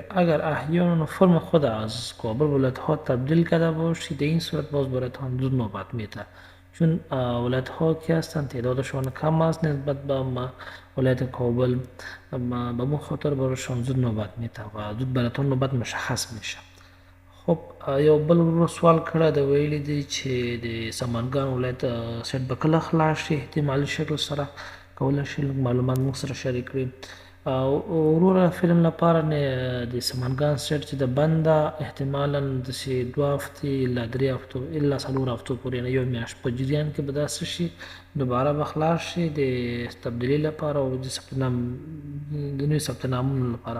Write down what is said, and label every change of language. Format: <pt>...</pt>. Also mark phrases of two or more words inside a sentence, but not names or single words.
<fa>اگر احیانا فرم خود از کابل ولایت ها تبدیل کرده باشید این صورت باز برای تان زود نوبت میده، چون ولایت ها که هستند تعدادشان کم است نسبت به ولایت کابل، به مون خاطر برایشان زود نوبت میده و زود برایتان نوبت مشخص میشه.</fa> <ps>خب یو بل ورو سوال کړی دی، ویلی دی چې د سمنګان ولایت سیټ به کله خلاص شي احتمالي شکل سره کولی شي لږ معلومات موږ سره شریک کړي. وروره فلم لپاره د سمنګان سیټ چې د بنده احتمالا داسې 2 هفتې الا 3 هفتو الا 4 هفتو پورې یعنې یو میاشت په جریان کې به داسې شي دوباره به خلاص شي د تبدیلي لپاره او د نوي ثبت نامونو لپاره.</ps>